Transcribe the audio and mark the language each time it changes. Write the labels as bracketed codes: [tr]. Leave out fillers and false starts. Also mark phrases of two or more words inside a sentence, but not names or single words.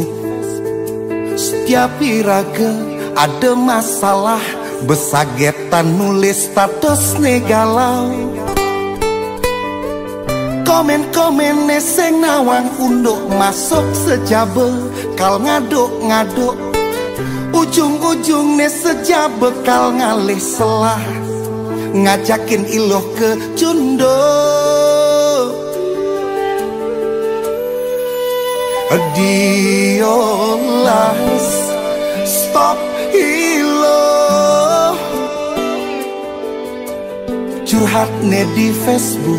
[ban] Setiap iraga ada masalah, besagetan nulis status ne galau. Komen-komen ne seng nawang unduk masuk sejabe, kal ngaduk-ngaduk. Ujung-ujung ne seja bekal ngalih selah, ngajakin iloh ke cundo. Diolas stop iloh, curhat ne di Facebook.